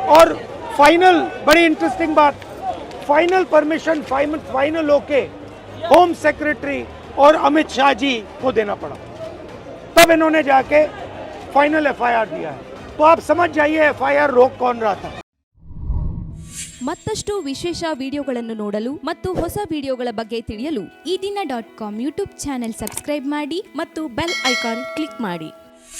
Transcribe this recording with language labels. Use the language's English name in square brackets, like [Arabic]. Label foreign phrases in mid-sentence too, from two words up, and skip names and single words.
[Hindi] और फाइनल, बड़ी इंटरेस्टिंग बात, [English] final permission [Hindi] फाइनल होके [English] home secretary [Hindi] और अमित शाह जी को देना पड़ा, तब इन्होंने जाके [English] final FIR [Hindi] दिया है। तो आप समझ जाइए एफआईआर रोक कौन रहा था। [Kannada] ಮತ್ತಷ್ಟು ವಿಶೇಷ ವಿಡಿಯೋಗಳನ್ನು ನೋಡಲು ಮತ್ತು ಹೊಸ ವಿಡಿಯೋಗಳ ಬಗ್ಗೆ ತಿಳಿಯಲು ಈ ದಿನ .com [English] YouTube channel subscribe [Kannada] ಮಾಡಿ ಮತ್ತು [English] bell icon click [Kannada] ಮಾಡಿ.